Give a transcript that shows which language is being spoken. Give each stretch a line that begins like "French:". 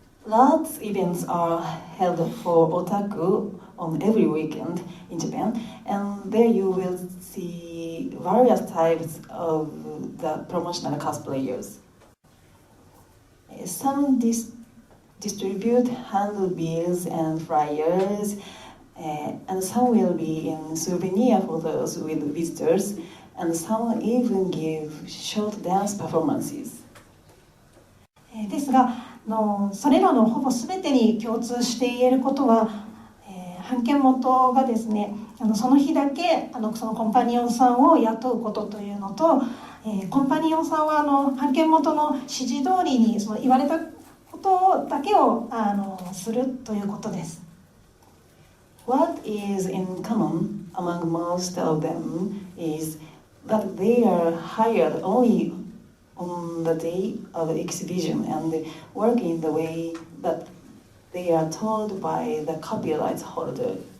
English: Lots events are held for otaku on every weekend in Japan, and there you will see various types of the promotional cosplayers. Some distribute handbills and flyers, and some will be in souvenir photos with visitors, and some even give short dance performances.
Japanese: ですがそれらのほぼ全てに共通して言えることは、版権元がですねその日だけそのコンパニオンさんを雇うことというのと、コンパニオンさんは版権元の指示通りにその言われたことだけをするということです。
English: What is in common among most of them is that they are hired only on the day of the exhibition and work in the way that they are told by the copyright holder.